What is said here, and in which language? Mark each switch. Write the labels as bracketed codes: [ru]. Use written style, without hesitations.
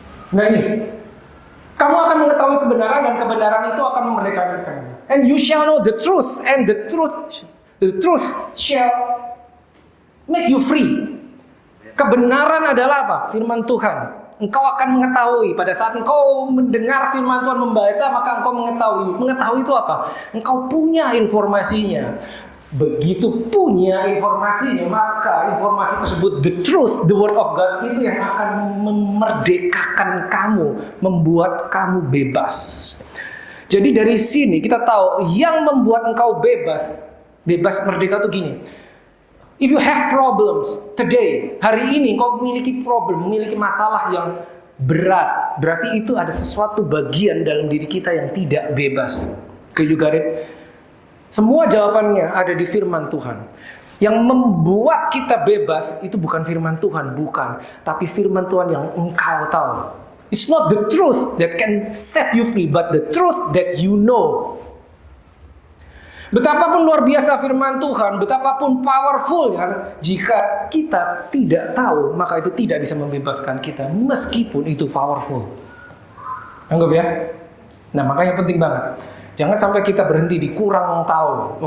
[id] Nah ini, kamu akan mengetahui kebenaran dan kebenaran itu akan memerdekakan kamu. [en] And you shall know the truth, and the truth shall make you free. [id] Kebenaran adalah apa? Firman Tuhan. Engkau akan mengetahui pada saat engkau mendengar firman Tuhan membaca, maka engkau mengetahui. Mengetahui itu apa? Engkau punya informasinya. Begitu punya informasinya, maka informasi tersebut, [en] the truth, the word of God, [id] itu yang akan memerdekakan kamu, membuat kamu bebas. Jadi dari sini kita tahu yang membuat engkau bebas merdeka itu gini. [en] If you have problems today, [id] hari ini kau memiliki problem, memiliki masalah yang berat, berarti itu ada sesuatu bagian dalam diri kita yang tidak bebas. [en] Okay, you got it? [id] Semua jawabannya ada di firman Tuhan. Yang membuat kita bebas itu bukan firman Tuhan, bukan, tapi firman Tuhan yang engkau tahu. [en] It's not the truth that can set you free, but the truth that you know. [id] Betapapun luar biasa firman Tuhan, betapapun powerfulnya, jika kita tidak tahu, maka itu tidak bisa membebaskan kita, meskipun itu powerful. Anggap ya? Nah, makanya penting banget. Jangan sampai kita berhenti di kurang tahu.